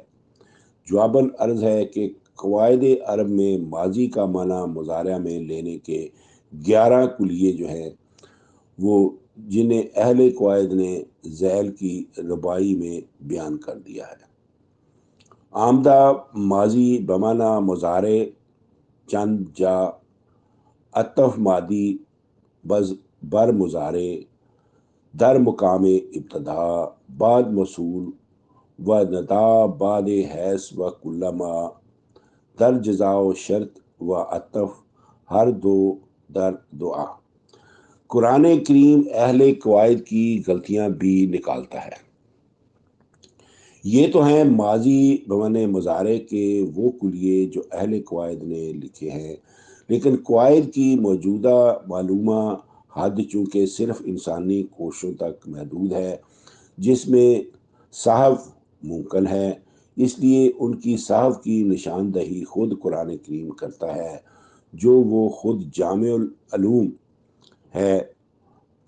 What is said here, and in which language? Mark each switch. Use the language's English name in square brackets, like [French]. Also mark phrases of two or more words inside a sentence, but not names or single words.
[Urdu] جواباً عرض ہے کہ قواعد عرب میں ماضی کا معنی مضارع میں لینے کے 11 کلیے جو ہیں وہ جنہیں اہل قواعد نے ذیل کی ربائی میں بیان کر دیا ہے۔ [Persian] آمدہ ماضی بمعنی مضارع، چند جا، عطف مادی بر مضارع، در مقام ابتدا، بعد موصول، و ندا بعد حیث و کلما، در جزا و شرط و عطف، ہر دو در دعا۔ [Urdu] قرآن کریم اہل قواعد کی غلطیاں بھی نکالتا ہے۔ یہ تو ہیں ماضی بمعنی مضارع کے وہ کلیے جو اہل قواعد نے لکھے ہیں، لیکن قواعد کی موجودہ معلومہ حد چونکہ صرف انسانی کوششوں تک محدود ہے، جس میں صحف ممکن ہے، اس لیے ان کی صحف کی نشاندہی خود قرآن کریم کرتا ہے، جو وہ خود جامع العلوم ہے۔